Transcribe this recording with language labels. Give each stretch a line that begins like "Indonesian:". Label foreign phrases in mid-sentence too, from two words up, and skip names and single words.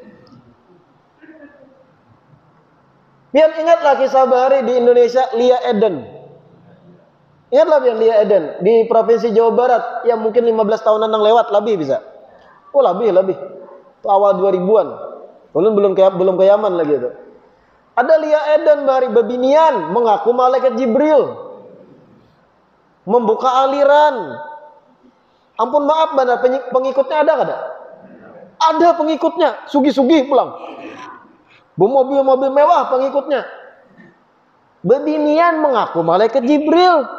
Banjar: Pian ingatlah kisah bahari di Indonesia, Lia Eden.
Indonesian: Ingatlah yang Lia Eden di provinsi Jawa Barat yang mungkin 15 tahunan yang lewat lebih bisa. Oh lebih. Itu awal 2000-an. Belum ke Yaman lagi itu.
Banjar: Ada Lia Eden bahari bebinian mengaku malaikat Jibril.
Indonesian: Membuka aliran.
Banjar: Ampun maaf benar pengikutnya ada kada? Ada pengikutnya, sugi-sugi pulang.
Indonesian: Mobil-mobil mewah pengikutnya. Bebinian mengaku malaikat Jibril.